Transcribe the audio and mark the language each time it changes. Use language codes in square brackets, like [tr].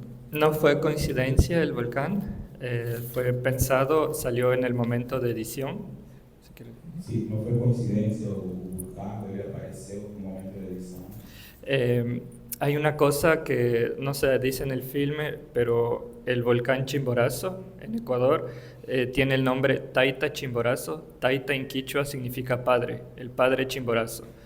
[es] No fue coincidencia el volcán, fue pensado, salió en el momento de edición. Si quieres. Sí, no fue coincidencia, [pt] o vulcán ele apareceu no momento da edição. [es] Hay una cosa que no se dice en el filme, pero el volcán Chimborazo en Ecuador tiene el nombre Taita Chimborazo. Taita en quichua significa padre, el padre Chimborazo.